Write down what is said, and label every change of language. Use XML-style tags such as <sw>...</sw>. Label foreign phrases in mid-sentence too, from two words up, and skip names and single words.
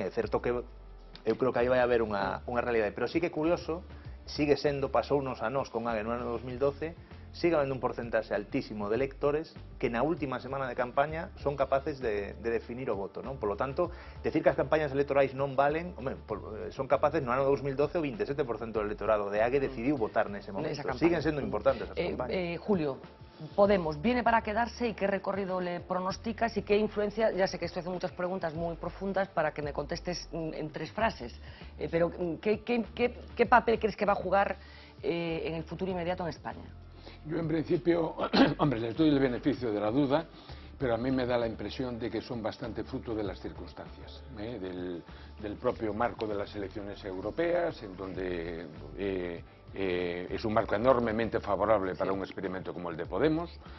<gl>É certo que eu creo que aí vai haber unha realidade, pero sí que é curioso, sigue sendo, pasounos a nós con AGE no ano 2012, sigue habendo un porcentaxe altísimo de electores que na última semana de campaña son capaces de definir o voto, non?</gl> <es>Por lo tanto, decir que</es> <gl>as campañas electorais non valen, son capaces, no ano 2012 o 27% do electorado de AGE decidiu votar nese momento. Siguen sendo importantes as campañas.</gl> <es>Julio, Podemos viene para quedarse y qué recorrido le pronosticas y qué influencia, ya sé que esto hace muchas preguntas muy profundas para que me contestes en 3 frases, pero ¿qué papel crees que va a jugar en el futuro inmediato en España? Yo en principio, hombre, les doy el beneficio de la duda, pero a mí me da la impresión de que son bastante fruto de las circunstancias, del propio marco de las elecciones europeas, en donde es un marco enormemente favorable para un experimento como el de Podemos.</es>